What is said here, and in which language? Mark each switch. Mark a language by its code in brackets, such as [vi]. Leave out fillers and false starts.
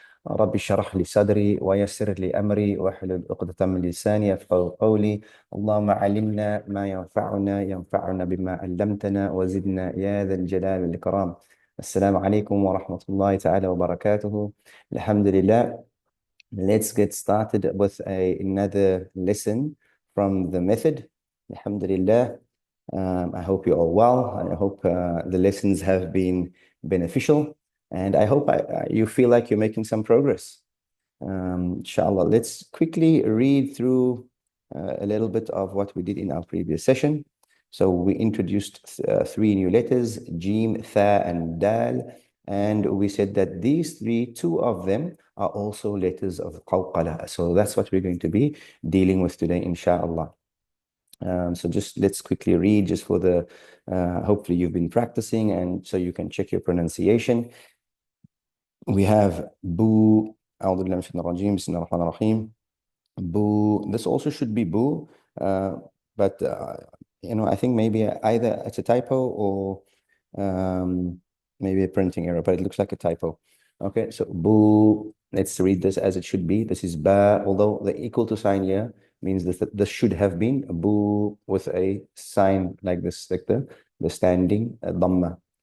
[ar] رب اشرح لي صدري ويسر لي أمري واحلل عقدة من لساني يفقهوا قولي. اللهم علمنا ما ينفعنا بما علمتنا وزدنا يا ذا الجلال والإكرام. السلام عليكم ورحمة الله تعالى وبركاته. الحمد لله. [en] Let's get started with another lesson from the method. Alhamdulillah. I hope you're all well, and I hope the lessons have been beneficial, and I hope you feel like you're making some progress. Inshallah, let's quickly read through a little bit of what we did in our previous session. So we introduced three new letters, Jeem, Tha, and Dal, and we said that these three, two of them are also letters of Qalqalah. So that's what we're going to be dealing with today, inshallah. So just let's quickly read just for the, hopefully you've been practicing and so you can check your pronunciation. We have Boo, [ar] أعوذ بالله من الشيطان الرجيم, بسم الله الرحمن الرحيم. [en] Boo, this also should be Boo, but I think maybe either it's a typo or maybe a printing error, but it looks like a typo. Okay, so Boo, let's read this as it should be. This is Ba, although the equal to sign here means that this should have been a Boo with a sign like this, like the standing Dhamma.